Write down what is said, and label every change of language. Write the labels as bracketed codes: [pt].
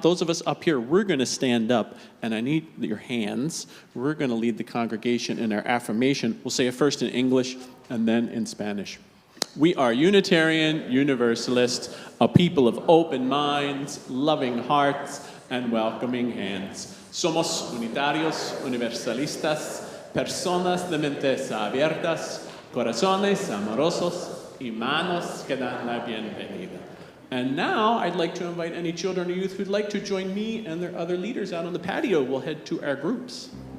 [en] Those of us up here, we're going to stand up, and I need your hands. We're going to lead the congregation in our affirmation. We'll say it first in English and then in Spanish. We are Unitarian Universalists, a people of open minds, loving hearts, and welcoming hands. [es] Somos unitarios, universalistas, personas de mentes abiertas, corazones amorosos y manos que dan la bienvenida. [en] And now I'd like to invite any children or youth who'd like to join me and their other leaders out on the patio. We'll head to our groups.